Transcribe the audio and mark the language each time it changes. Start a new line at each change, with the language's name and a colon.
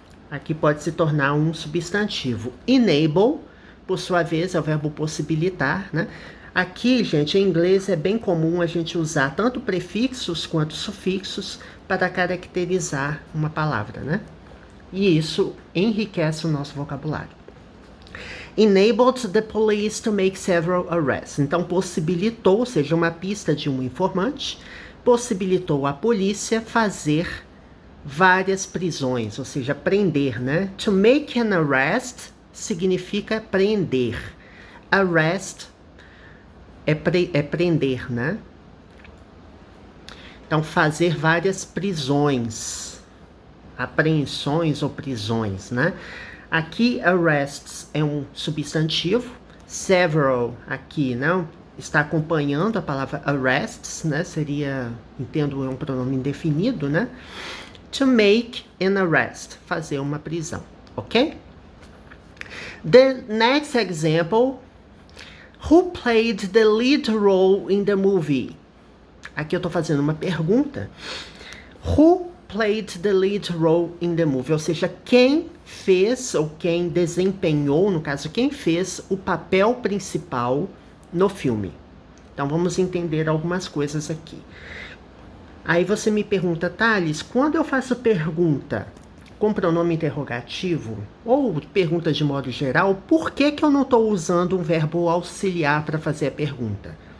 Portuguese: Aqui pode se tornar um substantivo. Enable, por sua vez, é o verbo possibilitar, né? Aqui, gente, em inglês é bem comum a gente usar tanto prefixos quanto sufixos para caracterizar uma palavra, né? E isso enriquece o nosso vocabulário.
English: Enabled the police to make several arrests.
Portuguese: Então, possibilitou, ou seja, uma pista de um informante, possibilitou a polícia fazer várias prisões, ou seja, prender, né?
English: To make an arrest
Portuguese: significa prender. Arrest é prender, né? Então, fazer várias prisões, apreensões ou prisões, né? Aqui, arrests é um substantivo, several aqui, né? Está acompanhando a palavra arrests, né? Seria, entendo, é um pronome indefinido, né?
English: To make an arrest,
Portuguese: fazer uma prisão,
English: ok? The next example, who played the lead role in the movie?
Portuguese: Aqui eu estou fazendo uma pergunta.
English: Who played the lead role in the movie?
Portuguese: Ou seja, quem fez ou quem desempenhou, no caso, quem fez o papel principal no filme. Então, vamos entender algumas coisas aqui. Aí você me pergunta, Thales, quando eu faço pergunta com pronome interrogativo, ou pergunta de modo geral, por que eu não estou usando um verbo auxiliar para fazer a pergunta?